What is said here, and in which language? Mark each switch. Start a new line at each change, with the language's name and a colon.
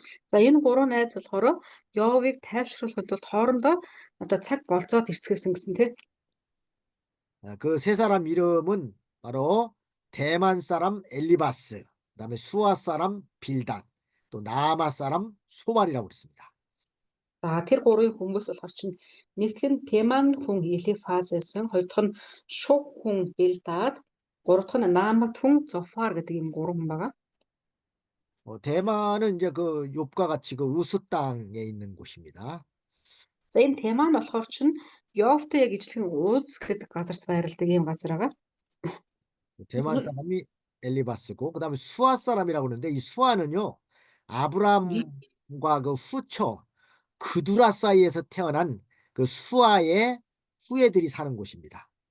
Mongolian: За энэ 3 найз болохоор Йовыг тайвшруулахын тулд хоорондоо одоо цаг болцоод ирцгээсэн гэсэн тийм.
Korean: 그 세 사람 이름은 바로 대만 사람 엘리바스, 그다음에 수아 사람 빌닷, 또 나아마 사람 소발이라고 그랬습니다.
Mongolian: За тэр 3 хүмүүс болохоор чинь нэгдүгээр нь Теман хүн Элифаз байсан, хоёр дахь нь Шух хүн Билдад, гурав дахь нь Наамат хүн Зофар гэдэг юм 3 хүн байгаа.
Korean: 대만은 이제 그 욥과 같이 그 우스 땅에 있는 곳입니다.
Mongolian: За энэ Теман болохоор чинь Йовтой яг ижлэхэн Уз гэдэг газарт байрладаг юм газар байгаа.
Korean: 대만 사람이 엘리바스고 그다음에 수아 사람이라고 그러는데 이 수아는요 아브람과 그 후처 그두라 사이에서 태어난 그 수아의 후예들이 사는 곳입니다.